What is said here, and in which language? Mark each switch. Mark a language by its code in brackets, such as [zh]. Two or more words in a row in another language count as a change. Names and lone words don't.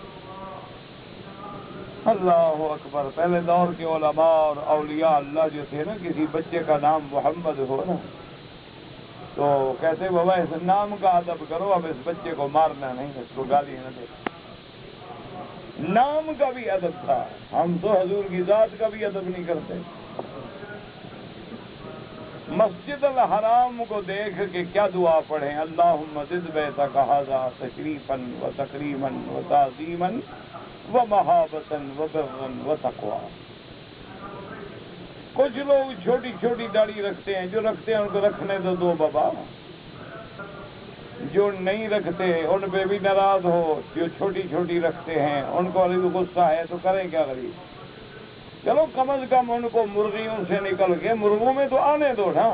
[ar] اللہ اکبر، [ur] پہلے دور کے علماء اور اولیاء اللہ جو تھے نا، کسی بچے کا نام محمد ہو نا تو کہتے بابا اس نام کا ادب کرو، اب اس بچے کو مارنا نہیں، اس کو گالی نہ دے، نام کا بھی ادب تھا. ہم تو حضور کی ذات کا بھی ادب نہیں کرتے. مسجد الحرام کو دیکھ کے کیا دعا پڑھیں؟ [ar] اللہم زد بیتک ھذا تشریفا و تکریما و تعظیما و محابتا و برا و تقوا. [ur] کچھ لوگ چھوٹی چھوٹی داڑھی رکھتے ہیں، جو رکھتے ہیں ان کو رکھنے دو بابا. جو نہیں رکھتے ان پہ بھی ناراض ہو. جو چھوٹی چھوٹی رکھتے ہیں ان کو غصہ ہے تو کریں کیا غریب. چلو کم از کم ان کو مرغیوں سے نکل کے مرغوں میں تو آنے دو نا.